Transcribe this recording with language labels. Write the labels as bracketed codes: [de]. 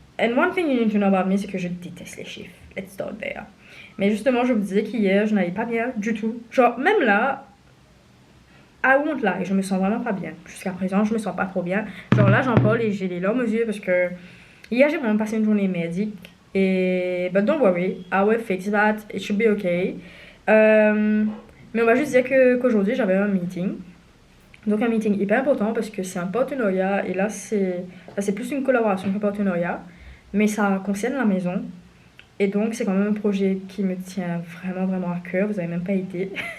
[en] And one thing you need to know about me, [fr] c'est que je déteste les chiffres. [en] Let's start there. [fr] Mais justement, je vous disais qu'hier, je n'allais pas bien du tout. Genre, même là, [en] I won't lie, [fr] je me sens vraiment pas bien. Jusqu'à présent, je me sens pas trop bien. Genre là, j'en parle et j'ai les larmes aux yeux parce que hier, j'ai vraiment passé une journée merdique. [en] Et, but don't worry, I will fix that, it should be okay. [fr] Mais on va juste dire qu'aujourd'hui, j'avais un meeting. Donc un meeting hyper important parce que c'est un partenariat et là, c'est plus une collaboration qu'un partenariat. Mais ça concerne la maison. Et donc, c'est quand même un projet qui me tient vraiment, vraiment à cœur. Vous n'avez même pas idée.